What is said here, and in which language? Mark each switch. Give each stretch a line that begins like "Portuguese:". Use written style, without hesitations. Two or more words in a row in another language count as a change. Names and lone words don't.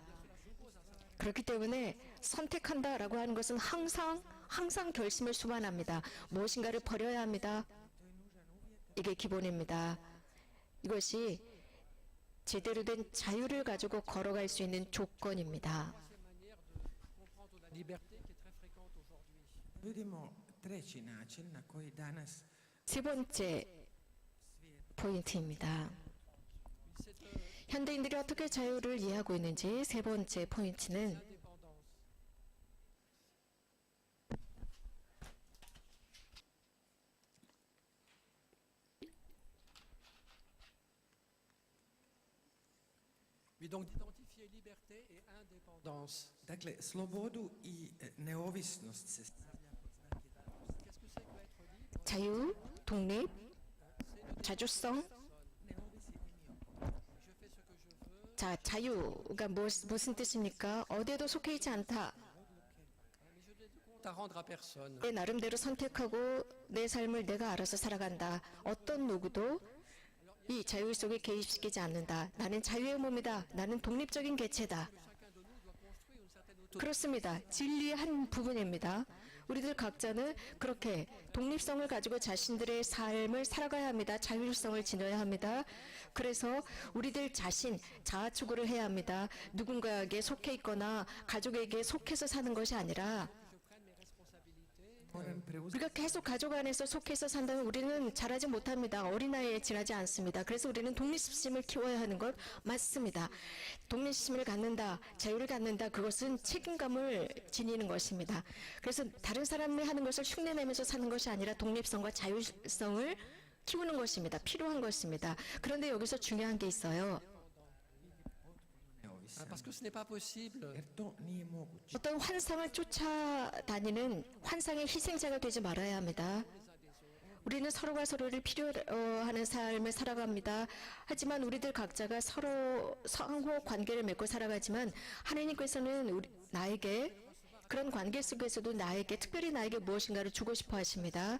Korean: 그렇기 때문에 선택한다라고 하는 것은 항상 결심을 수반합니다. 무엇인가를 버려야 합니다. 이게 기본입니다. 이것이 제대로 된 자유를 가지고 걸어갈 수 있는 조건입니다.
French: La liberté qui est très fréquente aujourd'hui.
Croatian: Vidimo treći način na koji danas
Korean: 세 번째 포인트입니다. 현대인들이 어떻게 자유를 이해하고 있는지 세 번째 포인트는
French: L'indépendance. Oui, donc d'identifier liberté et indépendance.
Croatian: dakle slobodu i neovisnost se
French: Qu'est-ce que c'est que être libre?
Korean: 자유, 독립, 자주성.
French: Je fais ce que je veux.
Korean: 자, 자유가 무슨 뜻입니까? 어디에도 속해 있지 않다.
French: Mais je n'ai de compte à rendre à personne.
Korean: 내 나름대로 선택하고 내 삶을 내가 알아서 살아간다. 어떤 누구도 이 자유 속에 개입시키지 않는다. 나는 자유의 몸이다. 나는 독립적인 개체다.
French: Chacun de nous doit construire une certaine autonomie.
Korean: 그렇습니다. 진리의 한 부분입니다. 우리들 각자는 그렇게 독립성을 가지고 자신들의 삶을 살아가야 합니다. 자율성을 지녀야 합니다. 그래서 우리들 자신 자아추구를 해야 합니다. 누군가에게 속해 있거나 가족에게 속해서 사는 것이 아니라
Croatian: moram preuzeti
Korean: 우리가 계속 가족 안에서 속해서 산다면 우리는 자라지 못합니다. 어린아이에 지나지 않습니다. 그래서 우리는 독립심을 키워야 하는 것 맞습니다. 독립심을 갖는다, 자유를 갖는다, 그것은 책임감을 지니는 것입니다. 그래서 다른 사람이 하는 것을 흉내내면서 사는 것이 아니라 독립성과 자율성을 키우는 것입니다. 필요한 것입니다. 그런데 여기서 중요한 게 있어요.
Croatian: neovisan
French: Parce que ce n'est pas possible.
Croatian: jer to nije moguće.
Korean: 어떤 환상을 쫓아다니는 환상의 희생자가 되지 말아야 합니다. 우리는 서로가 서로를 필요하는 삶을 살아갑니다. 하지만 우리들 각자가 서로 상호 관계를 맺고 살아가지만 하나님께서는 나에게 그런 관계 속에서도 특별히 나에게 무엇인가를 주고 싶어 하십니다.